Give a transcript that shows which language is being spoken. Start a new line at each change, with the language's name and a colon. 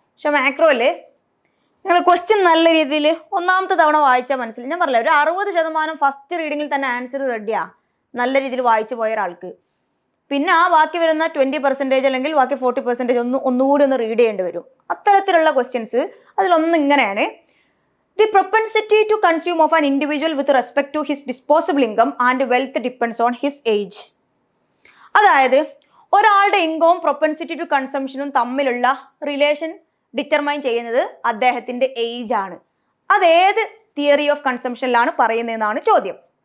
Malayalam: പക്ഷെ മാക്രോയില് നിങ്ങൾ ക്വസ്റ്റ്യൻ നല്ല രീതിയിൽ ഒന്നാമത്തെ തവണ വായിച്ചാൽ മനസ്സിലായി. ഞാൻ പറഞ്ഞില്ല, ഒരു 60% ഫസ്റ്റ് റീഡിങ്ങിൽ തന്നെ ആൻസർ റെഡിയാ നല്ല രീതിയിൽ വായിച്ചു പോയ ഒരാൾക്ക്. പിന്നെ ആ ബാക്കി വരുന്ന 20% അല്ലെങ്കിൽ ബാക്കി 40% ഒന്നുകൂടി ഒന്ന് റീഡ് ചെയ്യേണ്ടി വരും. അത്തരത്തിലുള്ള ക്വസ്റ്റ്യൻസ് അതിലൊന്നും ഇങ്ങനെയാണ്.
English: The propensity to consume of an individual with respect to his disposable income and wealth depends on his age.
Malayalam: അതായത് ഒരാളുടെ ഇൻകവും പ്രൊപ്പൻസിറ്റി ടു കൺസംഷനും തമ്മിലുള്ള റിലേഷൻ ഡിറ്റർമൈൻ ചെയ്യുന്നത് അദ്ദേഹത്തിൻ്റെ ഏജ് ആണ്. അതേത് തിയറി ഓഫ് കൺസംഷനിലാണ് പറയുന്നതെന്നാണ് ചോദ്യം.